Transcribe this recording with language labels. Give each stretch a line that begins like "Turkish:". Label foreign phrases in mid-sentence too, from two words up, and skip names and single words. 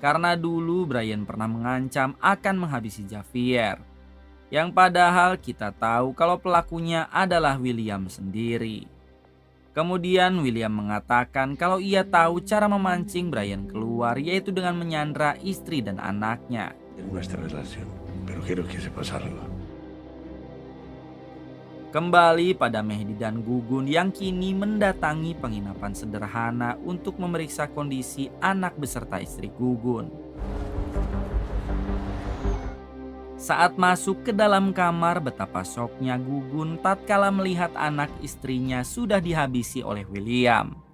Indonesian: karena dulu Brian pernah mengancam akan menghabisi Javier. Yang padahal kita tahu kalau pelakunya adalah William sendiri. Kemudian William mengatakan kalau ia tahu cara memancing Brian keluar, yaitu dengan menyandra istri dan anaknya.
Spanish: En nuestra relación, pero quiero que sepas algo.
Indonesian: Kembali pada Mehdi dan Gugun yang kini mendatangi penginapan sederhana untuk memeriksa kondisi anak beserta istri Gugun. Saat masuk ke dalam kamar, betapa syoknya Gugun tatkala melihat anak istrinya sudah dihabisi oleh William.